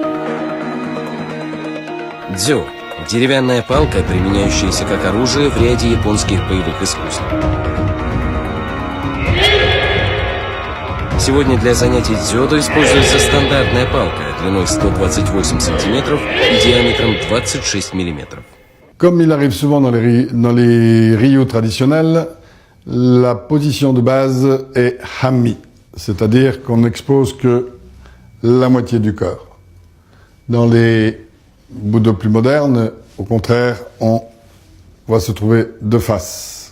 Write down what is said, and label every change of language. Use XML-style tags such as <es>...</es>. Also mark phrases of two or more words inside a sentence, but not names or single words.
<ru>Дзё – деревянная палка, применяющаяся как оружие в ряде японских боевых искусств. Сегодня для занятий дзюдо используется стандартная палка длиной 128 см и диаметром 26 мм.</ru> <fr>Comme il arrive souvent dans les ryu traditionnels, la position de base est hammi, c'est-à-dire qu'on n'expose que la moitié du corps. Dans les budo plus modernes, au contraire, on va se trouver de face.</fr>